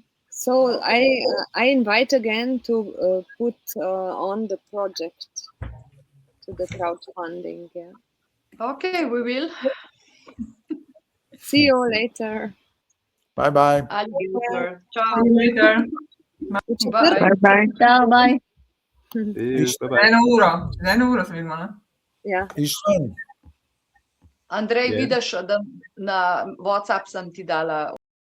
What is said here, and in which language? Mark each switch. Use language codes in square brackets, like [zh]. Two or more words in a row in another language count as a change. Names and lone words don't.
[en] So I invite again to put on the project to the crowdfunding. Yeah. Okay, we will. See you later. Bye-bye. Alligator. Ciao. See you later. Bye. Bye. Ciao, bye. [sl] Za eno uro se vidimo, ne? Ja. Iščen. Andrej, vidiš, da na WhatsApp sem ti dala